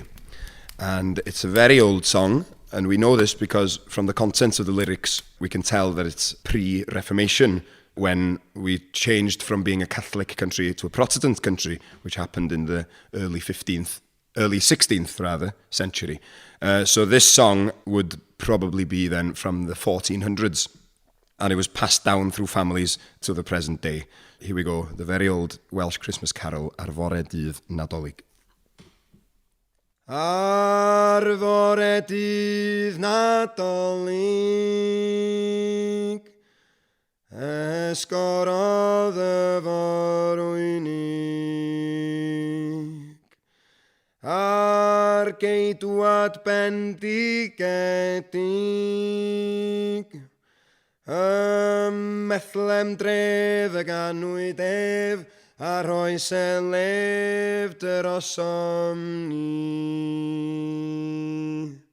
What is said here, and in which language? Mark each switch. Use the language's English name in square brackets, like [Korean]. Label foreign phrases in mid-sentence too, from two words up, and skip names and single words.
[English] And it's a very old song, and we know this because from the contents of the lyrics, we can tell that it's pre-Reformation, when we changed from being a Catholic country to a Protestant country, which happened in the early 16th century. So this song would probably be then from the 1400s, and it was passed down through families to the present day. Here we go, the very old Welsh Christmas carol, Ar Fore Dydd Nadolig. [Welsh] Ar Fore Dydd Nadolig, esgorodd y forwynig, ar geidwad bendigedig, methlem dref y ganwyd ef, a rhoi selef dyrosom ni.